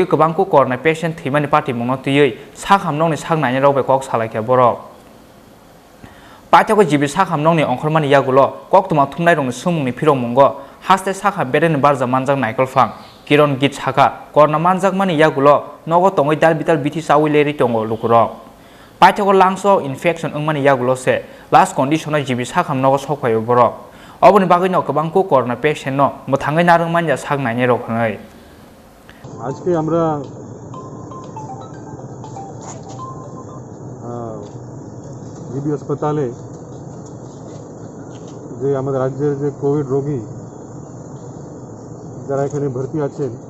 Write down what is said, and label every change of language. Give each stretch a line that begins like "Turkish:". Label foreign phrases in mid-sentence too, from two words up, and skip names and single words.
Kok Borok: गोबांखौ करना पेशेंट थैमानि पार्टी मुंनो तुयै साखाम नंनि सांनायनि रावबे कक सालायखा बरक पाथ्यको जिबि साखाम नंनि अंखरमानि यागुलो कक तुमा थुमनाय रंनि सुमुंनि फिरं मुंगो हास्ते साखाम बेरेन बारजा मानजाग नायकल फां किरण गीत साखा करना मानजाग मानि यागुलो नगो तंगै दाल बिदाल बिथि सावै लेरि तंगो लुकुरक पाथ्यको लांसो इनफेक्शन अंगमानि यागुलो से
English: last condition
Kok Borok: जिबि साखाम नगो सफायो बरक अबनि बागै न गोबांखौ करना पेशेंट न मोथाङै नारंमानिया सांनायनि रखनै
Bangla: आज के আমরা জিবি হাসপাতালে যে আমাদের রাজ্যের যে কোভিড রোগী যারা এখানে ভর্তি আছেন